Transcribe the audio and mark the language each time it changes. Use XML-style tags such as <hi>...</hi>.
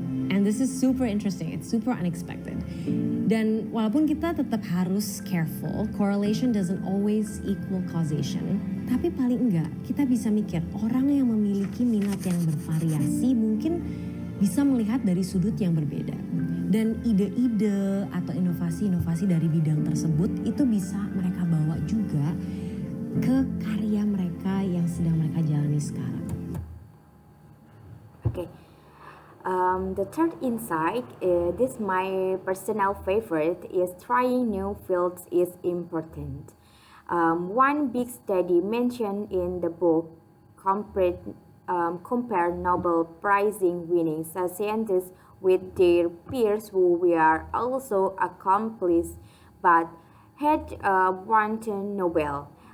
<en>And this is super interesting, it's super unexpected.</en> <id>Dan walaupun kita tetap harus</id> <en>careful, correlation doesn't always equal causation.</en> <id>Tapi paling enggak kita bisa mikir orang yang memiliki minat yang bervariasi mungkin bisa melihat dari sudut yang berbeda. Dan ide-ide atau inovasi-inovasi dari bidang tersebut itu bisa mereka bawa juga ke karya mereka yang sedang mereka jalani sekarang.</id> <en>Okay. The third insight, this my personal favorite, is trying new fields is important. One big study mentioned in the book compared Nobel Prize winning scientists with their peers who were also accomplished but had won the Nobel.</en>